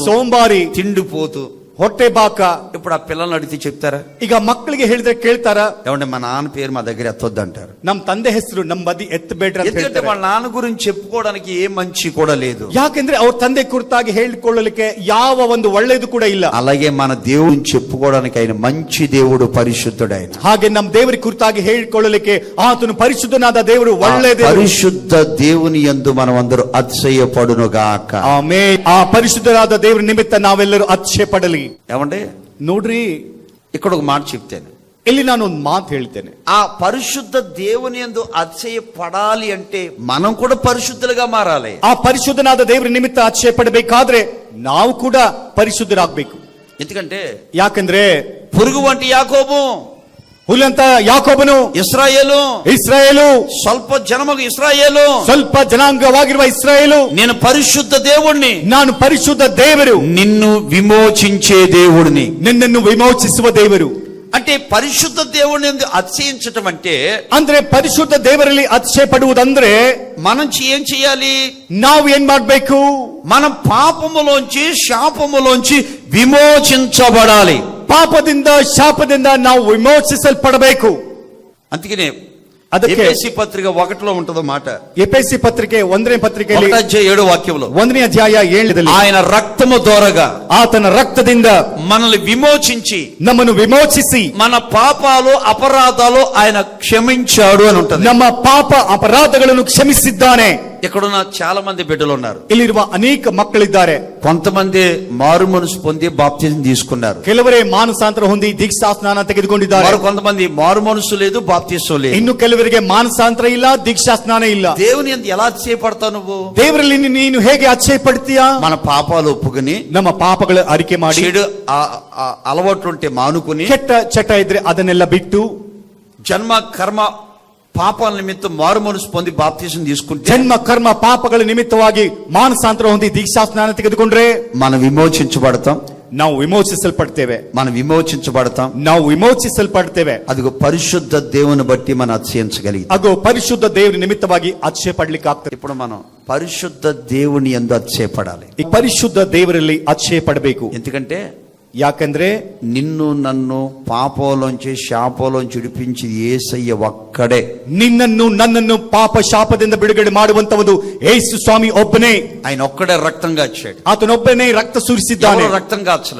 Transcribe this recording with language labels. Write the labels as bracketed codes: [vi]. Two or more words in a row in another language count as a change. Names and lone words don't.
[kn] ಸೋಂಬಾರಿ, [te] తిండి పోతూ. [kn] ಹೊಟ್ಟೆ ಬಾಕ. [te] ఇప్పుడు ఆ పిల్లల్ని అడిగితే చెప్తారా? [kn] ಈಗ ಮಕ್ಕಳಿಗೆ ಹೇಳಿದ್ರೆ ಕೇಳ್ತಾರ? [te] ఏమంటే మా నాన్న పేరు మా దగ్గర ఎత్తొద్దు అంటారు. [kn] ನಮ್ ತಂದೆ ಹೆಸರು ನಮ್ ಬದಿ ಎತ್ತಬೇಡ್ರಿ ಅಂತ [te] ఎందుకంటే [kn] ಹೇಳ್ತಾರೆ. [te] వాళ్ళ నాన్న గురించి చెప్పుకోవడానికి ఏ మంచి కూడా లేదు. [kn] ಯಾಕೆಂದ್ರೆ ಅವ್ರ ತಂದೆ ಕುರಿತಾಗಿ ಹೇಳಿಕೊಳ್ಳಲಿಕ್ಕೆ ಯಾವ ಒಂದು ಒಳ್ಳೇದು ಕೂಡ ಇಲ್ಲ. [te] అలాగే మన దేవుడిని చెప్పుకోవడానికి ఆయన మంచి దేవుడు, పరిశుద్ధుడు ఆయన. [kn] ಹಾಗೆ ನಮ್ ದೇವರ ಕುರಿತಾಗಿ ಹೇಳಿಕೊಳ್ಳಲಿಕ್ಕೆ ಆತನು ಪರಿಶುದ್ಧನಾದ ದೇವರು, ಒಳ್ಳೆ ದೇವರು. [te] పరిశుద్ధ దేవుని యందు మనం అందరూ అతిశయపడునుగాక. [kn] ಆಮೇನ್. ಆ ಪರಿಶುದ್ಧನಾದ ದೇವರ ನಿಮಿತ್ತ ನಾವೆಲ್ಲರೂ ಅತಿಶಯ ಪಡಲಿ. [te] ఏమండి, [kn] ನೋಡ್ರಿ, [te] ఇక్కడ ఒక మాట చెప్తాను. [kn] ಇಲ್ಲಿ ನಾನು ಒಂದು ಮಾತು ಹೇಳ್ತೇನೆ. [te] ఆ పరిశుద్ధ దేవుని యందు అతిశయపడాలి అంటే మనం కూడా పరిశుద్ధులుగా మారాలి. [kn] ಆ ಪರಿಶುದ್ಧನಾದ ದೇವರ ನಿಮಿತ್ತ ಅತಿಶಯ ಪಡಬೇಕಾದ್ರೆ ನಾವು ಕೂಡ ಪರಿಶುದ್ಧರಾಗಬೇಕು. [te] ఎందుకంటే [kn] ಯಾಕಂದ್ರೆ [te] పురుగు వంటి యాకోబు [kn] ಹುಲ್ಲಂತ ಯಾಕೋಬನು, ಇಸ್ರಾಯೇಲು, ಇಸ್ರಾಯೇಲು, ಸ್ವಲ್ಪ ಜನ್ಮಗ ಇಸ್ರಾಯೇಲು, ಸ್ವಲ್ಪ ಜನಾಂಗವಾಗಿರುವ ಇಸ್ರಾಯೇಲು, [te] నేను పరిశుద్ధ దేవుణ్ణి, [kn] ನಾನು ಪರಿಶುದ್ಧ ದೇವರು, [te] నిన్ను విమోచించే దేవుడిని. [kn] ನಿನ್ನನ್ನು ವಿಮೋಚಿಸುವ ದೇವರು. [te] అంటే పరిశుద్ధ దేవుడిని అతిశయించటం అంటే [kn] ಅಂದ್ರೆ ಪರಿಶುದ್ಧ ದೇವರಲ್ಲಿ ಅತಿಶಯ ಪಡುವುದಂದ್ರೆ [te] మనం ఏం చేయాలి? [kn] ನಾವು ಏನ್ ಮಾಡ್ಬೇಕು? [te] మనం పాపములోంచి శాపములోంచి విమోచించబడాలి. [kn] ಪಾಪದಿಂದ ಶಾಪದಿಂದ ನಾವು ವಿಮೋಚಿಸಲ್ಪಡಬೇಕು. [te] అందుకనే [kn] ಅದಕ್ಕೆ [te] ఎఫెసీ పత్రిక 1లో ఉంటదో మాట. [kn] ಎಫೆಸಿ ಪತ್ರಿಕೆ 1ನೇ ಪತ್ರಿಕೆಯಲ್ಲಿ [te] 1:7 ವಾಕ್యంలో [kn] 1ನೇ ಅಧ್ಯಾಯ 7ರಲ್ಲಿ [te] ఆయన రక్తము దోరగా [kn] ಆತನ ರಕ್ತದಿಂದ [te] మనల్ని విమోచించి [kn] ನಮ್ಮನ್ನು ವಿಮೋಚಿಸಿ [te] మన పాపాలు అపరాధాలు ఆయన క్షమించాడు అని ఉంటది. [kn] ನಮ್ಮ ಪಾಪ ಅಪರಾಧಗಳನ್ನು ಕ್ಷಮಿಸಿದ್ದಾನೆ. [te] ఇక్కడున్న చాలా మంది బిడ్డలు ఉన్నారు. [kn] ಇಲ್ಲಿರುವ ಅನೇಕ ಮಕ್ಕಳಿದ್ದಾರೆ. [te] కొంతమంది మారు మనసు పొంది బాప్తిజం తీసుకున్నారు. [kn] ಕೆಲವರೇ ಮಾನಸಾಂತರ ಹೊಂದಿ ದೀಕ್ಷಾ ಸ್ನಾನ ತೆಗೆದುಕೊಂಡಿದ್ದಾರೆ. [te] మరి కొంతమంది మారు మనసు లేదు, బాప్తిజం లేదు. [kn] ಇನ್ನು ಕೆಲವರಿಗೆ ಮಾನಸಾಂತರ ಇಲ್ಲ, ದೀಕ್ಷಾ ಸ್ನಾನ ಇಲ್ಲ. [te] దేవుని యందు ఎలా అతిశయపడతావు నువ్వు? [kn] ದೇವರಲ್ಲಿ ನೀನು ಹೇಗೆ ಅತಿಶಯ ಪಡ್ತೀಯಾ? [te] మన పాపాలు ఒప్పుకుని, [kn] ನಮ್ಮ ಪಾಪಗಳ ಅರಿಕೆ ಮಾಡಿ, [te] చెడు అలవాట్లుంటే మానుకుని, [kn] ಕೆಟ್ಟ ಚಟ ಇದ್ರೆ ಅದನ್ನೆಲ್ಲ ಬಿಟ್ಟು, [te] జన్మ కర్మ పాపాల నిమిత్తం మారు మనసు పొంది బాప్తిజం తీసుకుంటే, [kn] ಜನ್ಮ ಕರ್ಮ ಪಾಪಗಳ ನಿಮಿತ್ತವಾಗಿ ಮಾನಸಾಂತರ ಹೊಂದಿ ದೀಕ್ಷಾ ಸ್ನಾನ ತೆಗೆದುಕೊಂಡ್ರೆ [te] మనం విమోచించబడతాం. [kn] ನಾವು ವಿಮೋಚಿಸಲ್ಪಡ್ತೇವೆ. [te] మనం విమోచించబడతాం. [kn] ನಾವು ವಿಮೋಚಿಸಲ್ಪಡ್ತೇವೆ. [te] అదిగో పరిశుద్ధ దేవుని బట్టి మనం అతిశయించగలిగి. [kn] ಅದು ಪರಿಶುದ್ಧ ದೇವರ ನಿಮಿತ್ತವಾಗಿ ಅತಿಶಯ ಪಡ್ಲಿಕ್ಕೆ ಆಗ್ತದೆ. [te] ఇప్పుడు మనం పరిశుద్ధ దేవుని యందు అతిశయపడాలి. [kn] ಈ ಪರಿಶುದ್ಧ ದೇವರಲ್ಲಿ ಅತಿಶಯ ಪಡಬೇಕು. [te] ఎందుకంటే [kn] ಯಾಕಂದ್ರೆ [te] నిన్ను నన్ను పాపంలోంచి శాపంలోంచి విడిపించి యేసయ్య ఒక్కడే. [kn] ನಿನ್ನನ್ನು ನನ್ನನ್ನು ಪಾಪ ಶಾಪದಿಂದ ಬಿಡುಗಡೆ ಮಾಡುವಂತವನು ಯೇಸು ಸ್ವಾಮಿ ಒಬ್ಬನೇ. [te] ఆయన ఒక్కడే రక్తం కాచాడు. [kn] ಆತನೊಬ್ಬನೇ ರಕ್ತ ಸುರಿಸಿದ್ದಾನೆ. [te] ఎవరు రక్తం కాచలే.